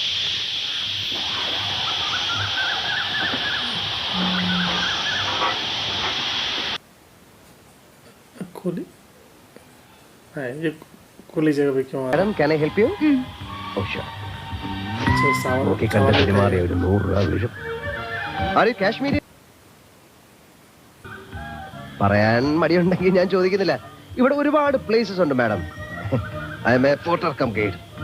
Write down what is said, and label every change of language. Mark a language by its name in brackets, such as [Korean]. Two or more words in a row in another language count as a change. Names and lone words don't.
[Hindi] खोली है ये खोली जगह पे क्यों आ रहा [English] madam can I help you? oh sure. [Malayalam] നോക്കി കണ്ട് പെരുമാറിയ ഒരു 100 രൂപ വീഴും. ആര് കാശ്മീരി? പറയാൻ മടിയുണ്ടെങ്കിൽ ഞാൻ ചോദിക്കുന്നില്ല. ഇവിടെ ഒരുപാട് പ്ലേസസ് ഉണ്ട് മാഡം. [English] I am a porter cum guide.